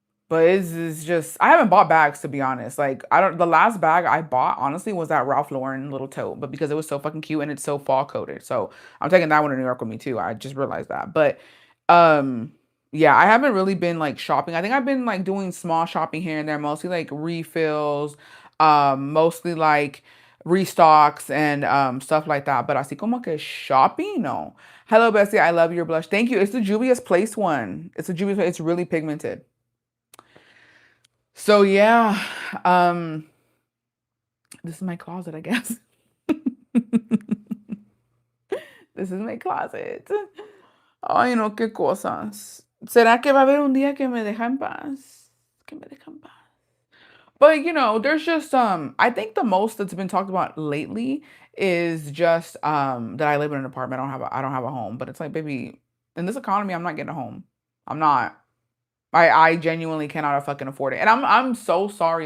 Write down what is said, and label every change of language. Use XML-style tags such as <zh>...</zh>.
<en>But it's just I haven't bought bags to be honest. Like I don't the last bag I bought honestly was that Ralph Lauren little tote, but because it was so fucking cute and it's so fall coated. So I'm taking that one to New York with me too. I just realized that. But um yeah, I haven't really been like shopping. I think I've been like doing small shopping here and there, mostly like refills, mostly like restocks and stuff like that.</en> <es>But así como que shopping, no.</es> <en>Hello, Bessie. I love your blush. Thank you. It's the Juvia's Place one. It's a Juvia's Place. It's really pigmented. So yeah, um, this is my closet, I guess. This is my closet.</en> <es>Ay, no, qué cosas. ¿Será que va a haber un día que me deja en paz? Que me deja en paz.</es> <en>But there's just I think the most that's been talked about lately is just that I live in an apartment. I don't have a home. But it's like, baby, in this economy, I'm not getting a home. I'm not. I genuinely cannot fucking afford it. And I'm so sorry.</en>